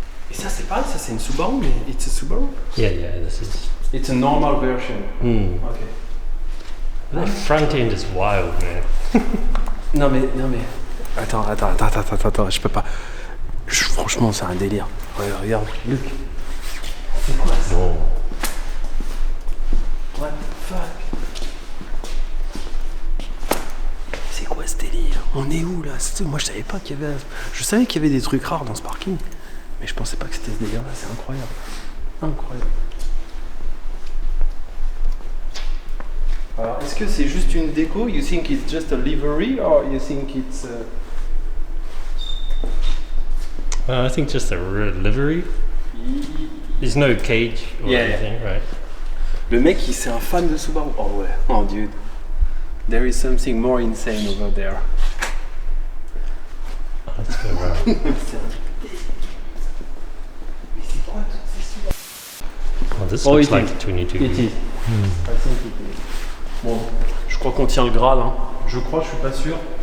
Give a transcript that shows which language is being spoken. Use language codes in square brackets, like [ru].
[fr] Et ça, c'est pareil, ça, c'est une Subaru, mais [en] it's a Subaru. Yeah, this is. It's a normal version. Okay. The front end is wild, man. [fr] Non mais. Attends, je peux pas. Franchement, c'est un délire. Ouais, regarde, Luc. C'est quoi ça? [en] Whoa. What the fuck? [fr] C'est quoi ce délire? On est où là? Moi je savais pas qu'il y avait. Je savais qu'il y avait des trucs rares dans ce parking. Mais je pensais pas que c'était ce délire là, c'est incroyable. Incroyable. Alors est-ce que c'est juste une déco? [en] You think it's just a livery or you think it's I think just a livery. There's no cage or anything, right? [fr] Le mec, c'est un fan de Subaru. Oh ouais, [en] oh dude. There is something more insane over there. Let's go around. [fr] Mais c'est quoi toutes ces Subaru? [en] Oh, this looks like 22. It is. I think it is. [fr] Bon, je crois qu'on tient le Graal. Hein. Je crois, je suis pas sûr.